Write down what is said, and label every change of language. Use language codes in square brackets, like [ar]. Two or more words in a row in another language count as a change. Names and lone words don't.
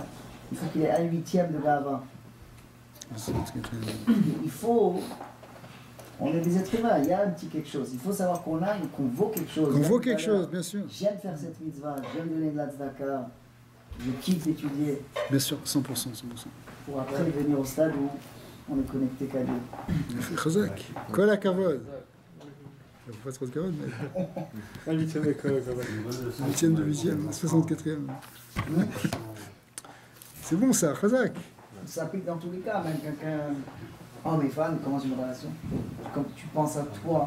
[fr] Il faut qu'il ait 1/8 de Gava. Il faut. On est des êtres humains, il y a un petit quelque chose. Il faut savoir qu'on vaut quelque chose. On vaut quelque chose, bien sûr. J'aime faire cette mitzvah, j'aime donner de la tzedaka. je kiffe d'étudier Bien sûr, 100%. pour après venir au stade où on est connecté qu'à Dieu. [he] חזק, כל הכבוד. [fr] Il faut pas trop de kavod, mais La 8e école, quand même. 8e division, 64e. C'est bon ça, Chazak. Ça s'applique dans tous les cas, même quelqu'un, homme et femme, commence une relation. Comme tu penses à toi.